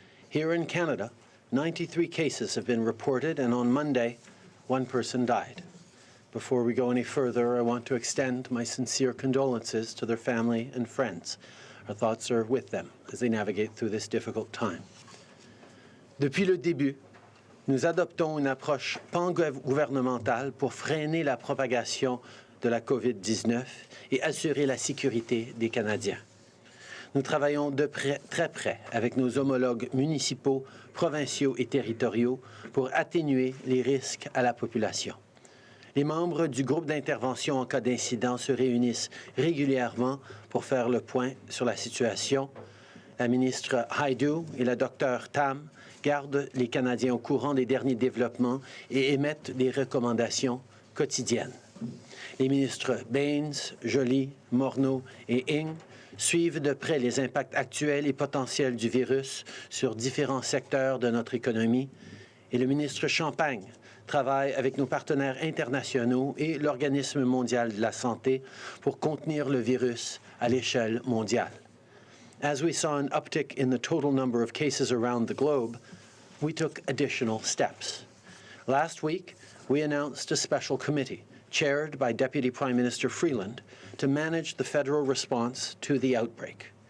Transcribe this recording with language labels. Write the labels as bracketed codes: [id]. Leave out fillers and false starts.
[en] Here in Canada, 93 cases have been reported, and on Monday, one person died. Before we go any further, I want to extend my sincere condolences to their family and friends. Our thoughts are with them as they navigate through this difficult time. [fr] Depuis le début, nous adoptons une approche pan-gouvernementale pour freiner la propagation de la COVID-19 et assurer la sécurité des Canadiens. Nous travaillons très près avec nos homologues municipaux, provinciaux et territoriaux pour atténuer les risques à la population. Les membres du groupe d'intervention en cas d'incident se réunissent régulièrement pour faire le point sur la situation. La ministre Hajdu et la docteure Tam gardent les Canadiens au courant des derniers développements et émettent des recommandations quotidiennes. Les ministres Baines, Joly, Morneau et Ng suivent de près les impacts actuels et potentiels du virus sur différents secteurs de notre économie. Et le ministre Champagne travaille avec nos partenaires internationaux et l'Organisme mondial de la santé pour contenir le virus à l'échelle mondiale. [en] As we saw an uptick in the total number of cases around the globe, we took additional steps. Last week, we announced a special committee chaired by Deputy Prime Minister Freeland to manage the federal response to the outbreak.